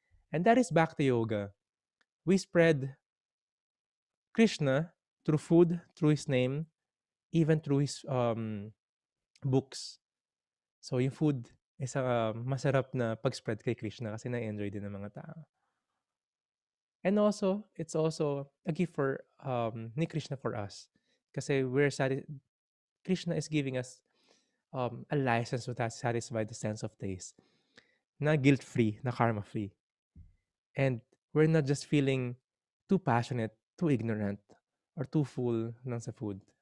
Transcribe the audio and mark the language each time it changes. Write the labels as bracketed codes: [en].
[en] And that is Bhakti Yoga. We spread Krishna through food, through His name, even through His books. [tl] So yung food is masarap na pag-spread kay Krishna kasi na-enjoy din ng mga tao. [en] And also, it's also a gift for ni Krishna for us. Kasi Krishna is giving us a license to satisfy the sense of taste. Na guilt-free, na karma-free. And we're not just feeling too passionate, too ignorant, or too full ng sa food.